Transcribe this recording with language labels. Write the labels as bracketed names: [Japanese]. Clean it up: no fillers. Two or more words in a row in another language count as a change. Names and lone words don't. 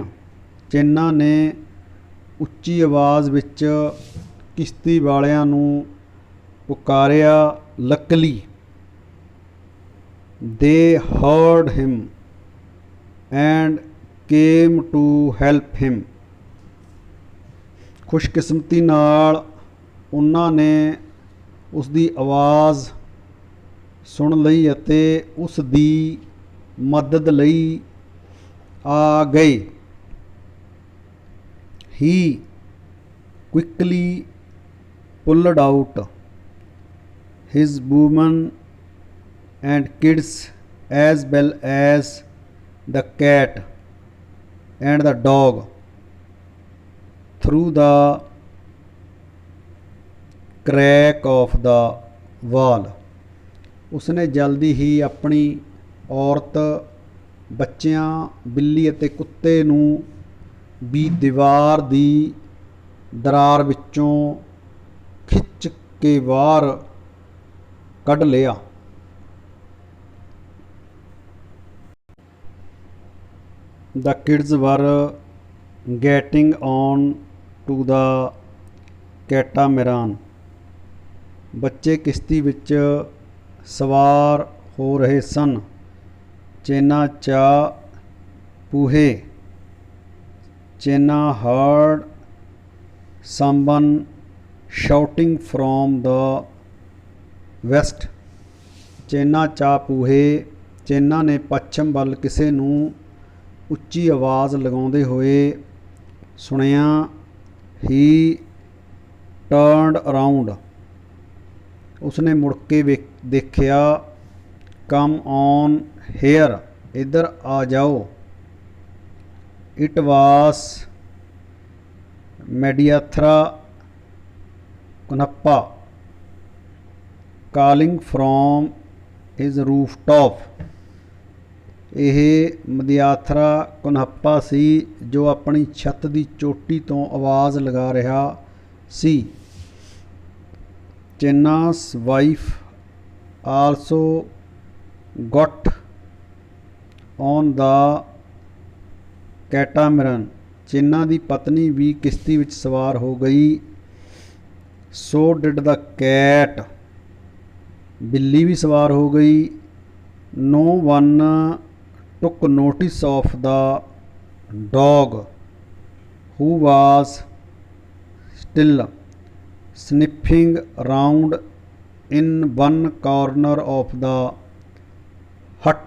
[Punjabi] ਚੇਨਾ ਨੇ ਉੱਚੀ ਆਵਾਜ਼ ਵਿੱਚ ਕਿਸ਼ਤੀ ਵਾਲਿਆਂ ਨੂੰ ਪੁਕਾਰਿਆ। [English] Luckily they heard him and came to help him। [Punjabi] ਖੁਸ਼ਕਿਸਮਤੀ ਨਾਲ ਉਹਨਾਂ ਨੇ ਉਸ ਦੀ ਆਵਾਜ਼ ਸੁਣ ਲਈ ਅਤੇ ਉਸ ਦੀ ਮਦਦ ਲਈ ਆ ਗਏ। [English] He quickly pulled out his women and kids as well as the cat and the dog through the crack of the wall। [Punjabi] ਉਸਨੇ ਜਲਦੀ ਹੀ ਆਪਣੀ ਔਰਤ, ਬੱਚਿਆਂ, ਬਿੱਲੀ ਅਤੇ ਕੁੱਤੇ ਨੂੰ ਵੀ ਦੀਵਾਰ ਦੀ ਦਰਾਰ ਵਿੱਚੋਂ ਖਿੱਚ ਕੇ ਬਾਹਰ ਕੱਢ ਲਿਆ। [English] The kids were getting on to the catamaran। [Punjabi] ਬੱਚੇ ਕਿਸ਼ਤੀ ਵਿੱਚ ਸਵਾਰ ਹੋ ਰਹੇ ਸਨ। ਚੇਨਾ ਚਾਹ ਪੂਹੇ। [English] ਚੇਨਾ heard someone shouting from the west। [Punjabi] ਚੇਨਾ ਚਾਹ ਪੂਹੇ। ਚੇਨਾ ਨੇ ਪੱਛਮ ਵੱਲ ਕਿਸੇ ਨੂੰ ਉੱਚੀ ਆਵਾਜ਼ ਲਗਾਉਂਦੇ ਹੋਏ ਸੁਣਿਆ। [English] He turned around। [Punjabi] ਉਸਨੇ ਮੁੜ ਕੇ ਦੇਖਿਆ। [English] Come on here। [Punjabi] ਇੱਧਰ ਆ ਜਾਓ। [English] It was Mediathra Kunappa calling from his rooftop। [Punjabi] ਇਹ ਮਦਿਆਥਰਾ ਕੁਨਹੱਪਾ ਸੀ ਜੋ ਆਪਣੀ ਛੱਤ ਦੀ ਚੋਟੀ ਤੋਂ ਆਵਾਜ਼ ਲਗਾ ਰਿਹਾ ਸੀ। [English] ਚੇਨਾ's wife also got on the catamaran। [Punjabi] ਚੇਨਾ ਦੀ ਪਤਨੀ ਵੀ ਕਿਸ਼ਤੀ ਵਿੱਚ ਸਵਾਰ ਹੋ ਗਈ। [English] So did the cat। [Punjabi] ਬਿੱਲੀ ਵੀ ਸਵਾਰ ਹੋ ਗਈ। [English] No one took notice of the dog who was still sniffing round in one corner of the hut।